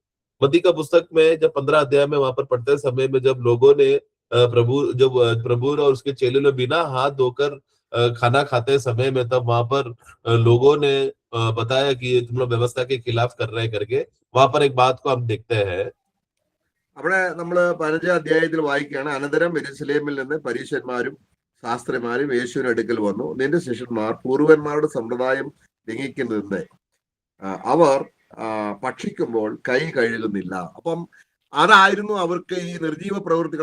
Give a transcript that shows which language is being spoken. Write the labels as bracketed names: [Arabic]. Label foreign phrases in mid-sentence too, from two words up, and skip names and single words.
[Hindi] मत्ती का पुस्तक में जब 15 अध्याय में वहां पर पढ़ते समय में, जब लोगों ने प्रभु और उसके चेले लोग बिना हाथ धोकर खाना खाते समय में, तब वहां पर लोगों ने बताया कि तुम लोग व्यवस्था के खिलाफ कर रहे हैं करके, वहां पर एक बात को हम देखते हैं। [Malayalam] അവിടെ നമ്മള് 15-ാം അധ്യായത്തിൽ വായിക്കുകയാണ്, അനന്തരം യെരൂശലേമിൽ നിന്ന് പരീശന്മാരും ശാസ്ത്രിമാരും യേശുവിന്റെ അടുക്കൽ വന്നു, നിന്റെ ശിഷ്യന്മാർ പൂർവന്മാരുടെ സമ്പ്രദായം ലംഘിക്കുന്നതിന് അവർ ഭക്ഷിക്കുമ്പോൾ കൈ കഴുകുന്നില്ല. അപ്പം അതായിരുന്നു അവർക്ക് ഈ നിർജീവ പ്രവൃത്തികൾ.